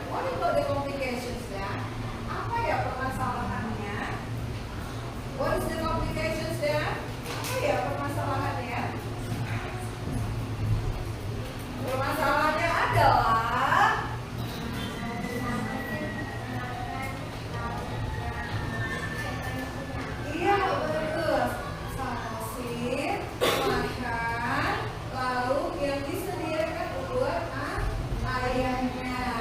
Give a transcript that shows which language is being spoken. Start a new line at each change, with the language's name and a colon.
English: What about the complications ya?
Indonesian: Apa ya permasalahannya?
English: What is the complications ya?
Indonesian: Apa ya permasalahannya? Permasalahannya adalah iya betul. Samosia makan, lalu yang disediakan buat ayahnya.